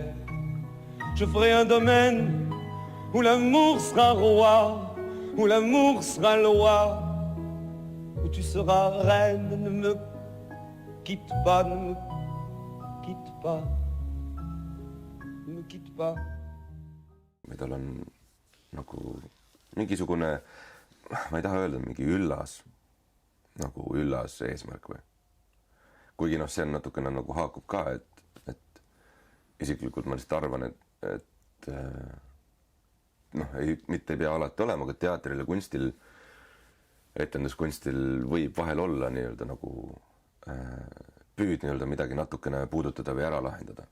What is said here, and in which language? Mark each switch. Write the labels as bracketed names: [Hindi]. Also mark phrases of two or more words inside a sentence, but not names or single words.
[French] Je ferai un domaine où l'amour sera roi, où l'amour sera loi, où tu seras reine. Ne me quitte pas, ne me quitte pas, ne me quitte pas. [Estonian] Tal on nagu mingisugune, ma ei taha öelda, mingi üllas eesmärk või. Kuigi see on natukene nagu haakub ka, et isiklikult ma lihtsalt arvan, et mitte ei pea alati olema, aga teatril ja kunstil, etenduskunstil võib vahel olla nii-öelda nagu püüd nii-öelda midagi natukene puudutada või ära lahendada.